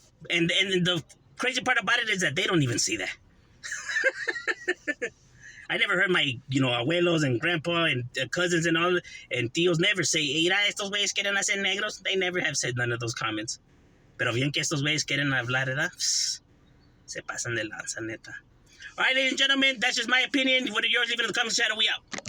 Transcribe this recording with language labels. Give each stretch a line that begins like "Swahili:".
English: And the crazy part about it is that they don't even see that. I never heard my, you know, abuelos and grandpa and cousins and all, and tíos never say,
Spanish: mira, estos güeyes quieren hacer negros.
English: They never have said none of those comments.
Spanish: Pero bien que estos güeyes quieren hablar, ¿verdad? Se pasan de lanza, neta.
English: All right, ladies and gentlemen, that's just my opinion. What are yours? Leave it in the comments. Shadow, we out.